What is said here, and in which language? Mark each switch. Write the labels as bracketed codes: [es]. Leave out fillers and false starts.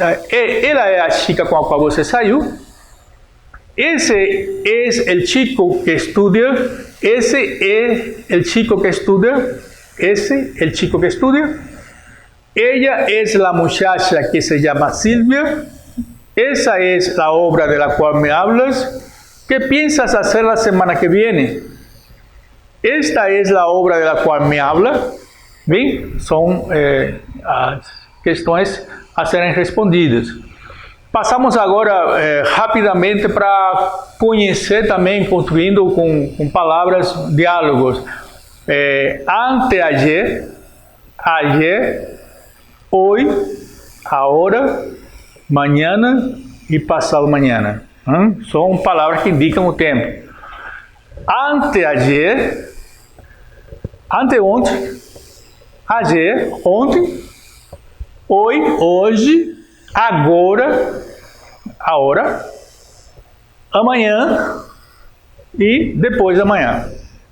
[pt] Ela é a chica com a qual você saiu? [es] Ese es el chico que estudia? Ese es el chico que estudia? Ese el chico que estudia? Ella es la muchacha que se llama Silvia? Esa es la obra de la cual me hablas? ¿Qué piensas hacer la semana que viene? Esta es la obra de la cual me habla. [pt] Bem, são as questões a serem respondidas. Passamos agora rapidamente para conhecer também, construindo com palavras, diálogos. [es] Anteayer, ayer, hoy, ahora, mañana [pt] e passado [es] mañana. [pt] São palavras que indicam o tempo. Anteayer, anteontem, ayer, ontem, hoy, hoje, agora, ahora, amanhã e depois da manhã.